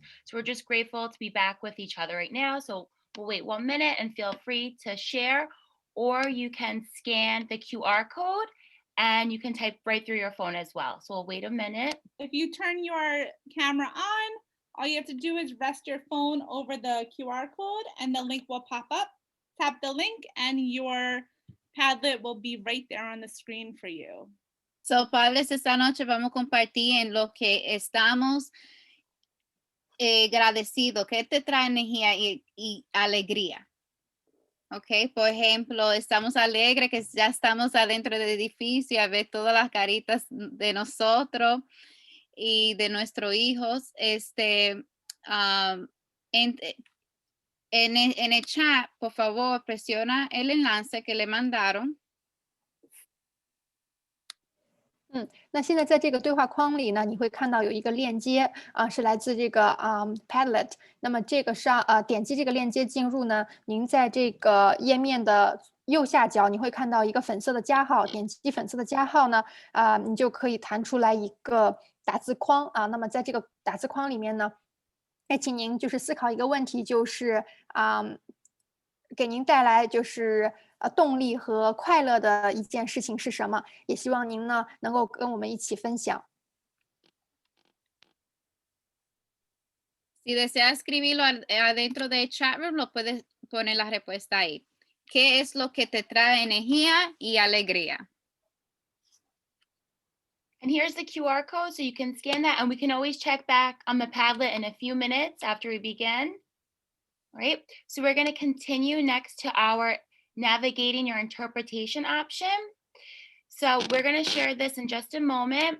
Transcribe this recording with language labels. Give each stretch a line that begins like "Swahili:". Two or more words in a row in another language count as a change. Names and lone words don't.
English: So we're just grateful to be back with each other right now. So we'll wait 1 minute and feel free to share, or you can scan the QR code and you can type right through your phone as well. So we'll wait a minute. If you turn your camera on, all you have to do is rest your phone over the QR code and the link will pop up. Tap the link and your Padlet will be right there on the screen for you. So,
Spanish: padres, esta noche vamos a compartir en lo que estamos agradecidos, que te trae energía y alegría. Ok, por ejemplo, estamos alegres que ya estamos adentro del edificio a ver todas las caritas de nosotros y de nuestros hijos. En el chat, por favor, presiona el enlace que le mandaron.
Chinese: 那现在在这个对话框里呢，你会看到有一个链接是来自这个Padlet。那么这个上点击这个链接进入呢，您在这个页面的右下角你会看到一个粉色的加号，点击粉色的加号呢你就可以弹出来一个打字框那么在这个打字框里面呢，请您就是思考一个问题，就是给您带来就是动力和快乐的一件事情是什么？也希望您呢能够跟我们一起分享。
Spanish: Si desea escribirlo adentro del chat room, lo puedes poner la respuesta ahí. ¿Qué es lo que te trae energía y alegría?
English: And here's the QR code, so you can scan that, and we can always check back on the Padlet in a few minutes after we begin. All right, so we're going to continue next to our navigating your interpretation option. So we're going to share this in just a moment.